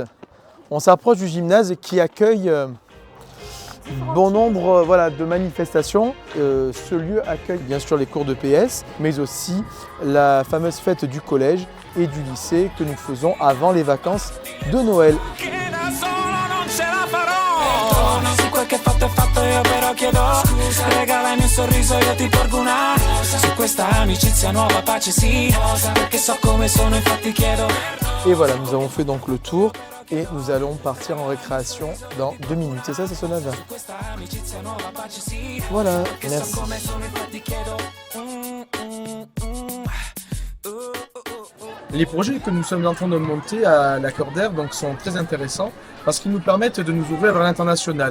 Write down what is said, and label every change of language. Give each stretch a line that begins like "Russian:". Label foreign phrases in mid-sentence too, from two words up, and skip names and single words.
French: On s'approche du gymnase qui accueille bon nombre de manifestations. Ce lieu accueille bien sûr les cours de PS, mais aussi la fameuse fête du collège et du lycée que nous faisons avant les vacances de Noël.
Italian: Su quel che fatto è fatto, io però chiedo scusa. Regalami un sorriso, io ti porgo una rosa. Su questa amicizia nuova pace sì, perché so come sono infatti chiedo.
French: Et voilà, nous avons fait donc le tour et nous allons partir en récréation dans 2 minutes. C'est ça, c'est son œuvre. Voilà, merci. Les projets que nous sommes en train de monter à l'Accordaire sont très intéressants parce qu'ils nous permettent de nous ouvrir à l'international.